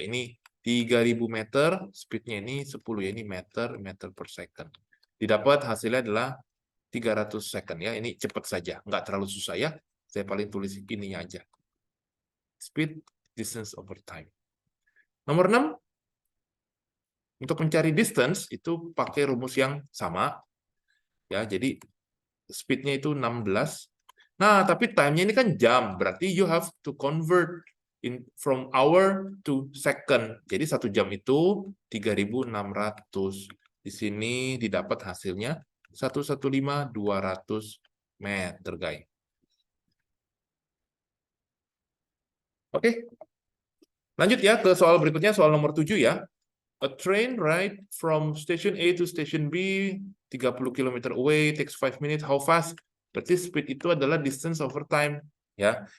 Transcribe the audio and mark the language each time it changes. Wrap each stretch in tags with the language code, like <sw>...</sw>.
<id>Ini 3.000 meter, speed-nya ini 10 ya. Ini meter per second. Didapat hasilnya adalah 300 second ya. Ini cepat saja, nggak terlalu susah ya. Saya paling tulis ininya aja.</id> <en>Speed, distance over time.</en> <id>Nomor 6, untuk mencari distance itu pakai rumus yang sama. Ya, jadi speed-nya itu 16. Nah, tapi time-nya ini kan jam, berarti</id> <en>you have to convert from hour to second.</en> <id>Jadi 1 jam itu 3.600. Di sini didapat hasilnya 115.200 meter, guys. Oke. Lanjut ya ke soal berikutnya, soal nomor 7 ya.</id> <en>A train ride from station A to station B 30 km away takes 5 minutes. How fast?</en> <id>Berarti speed itu adalah</id> <en>distance over time</en> <id>ya.</id>